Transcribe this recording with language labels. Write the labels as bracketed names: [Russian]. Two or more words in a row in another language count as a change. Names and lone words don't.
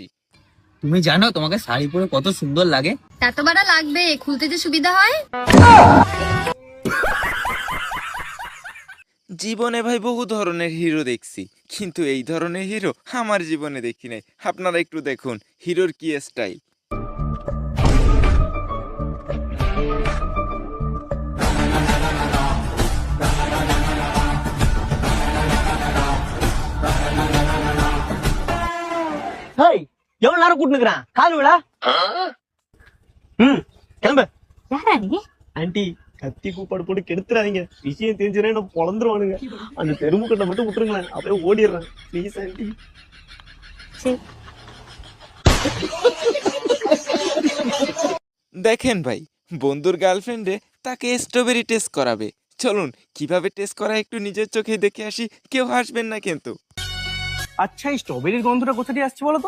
[Bangla] তুমি জানো তোমাকে শাড়ি পরে কত সুন্দর লাগে? এত বাড়া লাগবে, খুলতে যে সুবিধা হয়। জীবনে ভাই বহু ধরনের হিরো দেখছি, কিন্তু এই ধরনের হিরো আমার জীবনে দেখি নাই। আপনারা একটু দেখুন হিরোর কি স্টাইল। [Tamil] ஹேய், எவ்வளவு நேரம் கூட்டு நிக்கிறான்? கால் விழா. கிளம்பு. யாரா நீ? ஆண்டி, கத்தி கூப்பாடு போட்டு கெடுத்துறாதீங்க. விஷயம் தெரிஞ்சுனா என்ன பொளந்துருவானுங்க. அந்த தெருமுக்கட்டை மட்டும் விட்டுருங்களேன், அப்படியே ஓடிடுறேன். ப்ளீஸ் ஆண்டி. [Bangla] দেখেন ভাই, বন্ধুর গার্লফ্রেন্ডে তাকে স্ট্রবেরি টেস্ট করাবে। চলুন কিভাবে টেস্ট করা একটু নিজের চোখে দেখে আসি। কেউ হাসবেন না কিন্তু। আচ্ছা, এই স্ট্রবেরির গন্ধটা কোথা দিয়ে আসছে বলো তো?